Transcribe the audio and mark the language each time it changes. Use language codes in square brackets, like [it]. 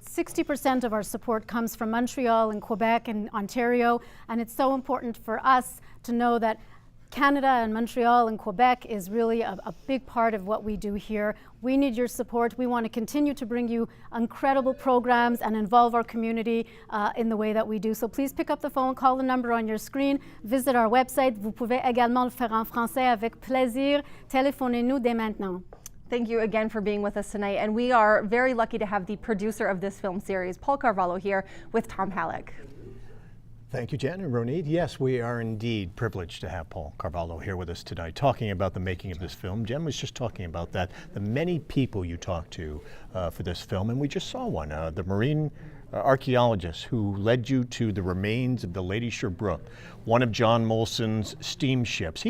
[en] 60% of our support comes from Montreal and Quebec and Ontario, and it's so important for us to know that Canada and Montreal and Quebec is really a big part of what we do here. We need your support. We want to continue to bring you incredible programs and involve our community in the way that we do. So please pick up the phone, call the number on your screen, visit our website. [fr] Vous pouvez également le faire en français avec plaisir. Téléphonez-nous dès maintenant. [en] Thank you again for being with us tonight. And we are very lucky to have the producer of this film series, Paul Carvalho, here with Tom Halleck. Thank you, Jen and Ronit. Yes, we are indeed privileged to have Paul Carvalho here with us tonight, talking about the making of this film. Jen was just talking about that, the many people you talked to for this film, and we just saw one, the marine archaeologist who led you to the remains of the Lady Sherbrooke, one of John Molson's steamships.